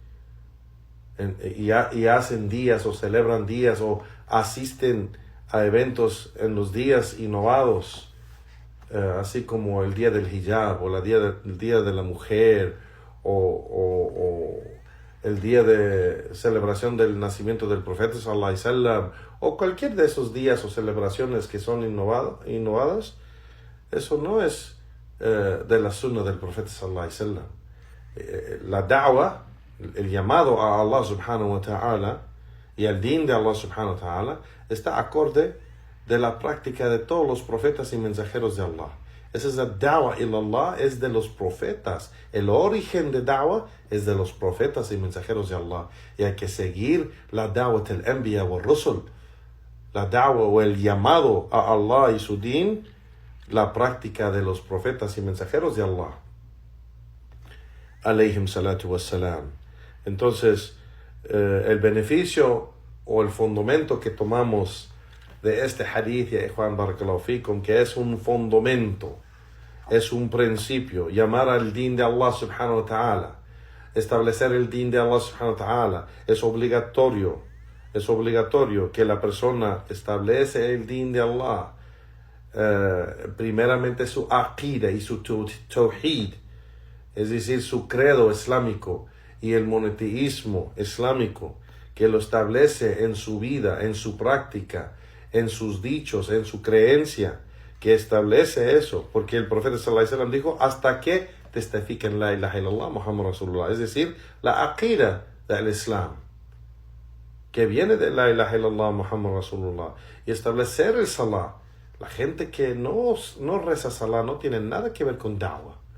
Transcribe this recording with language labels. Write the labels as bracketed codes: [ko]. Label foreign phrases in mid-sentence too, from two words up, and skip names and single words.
[es] Y hacen días o celebran días o asisten a eventos en los días innovados, así como el día del hijab o el día de la mujer o el día de celebración del nacimiento del profeta [ar] صلى الله عليه وسلم, [es] o cualquier de esos días o celebraciones que son innovadas. Eso no es de la sunna del profeta [ar] صلى الله عليه وسلم. [es] La da'wah, el llamado a [ar] الله سبحانه وتعالى [es] y al din de [ar] الله سبحانه وتعالى, [es] está acorde de la práctica de todos los profetas y mensajeros de Allah. Esa es la [ar] الدعوة إلى الله, [es] es de los profetas. El origen de da'wah es de los profetas y mensajeros de Allah. Y hay que seguir la da'wah del [ar] أنبياء ورسل, [es] la da'wah o el llamado a Allah y su din, la práctica de los profetas y mensajeros de Allah, [ar] عليهم الصلاة والسلام. [es] Entonces, el beneficio o el fundamento que tomamos de este hadith, ya Juan [ar] بارك الله فيكم, [es] que es un fundamento, es un principio, llamar al din de [ar] الله سبحانه وتعالى, [es] establecer el din de [ar] الله سبحانه وتعالى, [es] es obligatorio que la persona establece el din de Allah, primeramente su aqida y su tawhid, es decir, su credo islámico y el monoteísmo islámico, que lo establece en su vida, en su práctica, en sus dichos, en su creencia, que establece eso, porque el profeta [ar] صلى الله عليه وسلم [es] dijo, hasta que testifiquen [ar] لا إله إلا الله محمد رسول الله, [es] es decir, la aqida del Islam, que viene de [ar] لا إله إلا الله محمد رسول الله, [es] y establecer el salah. La gente que no reza salah no tiene nada que ver con da'wah.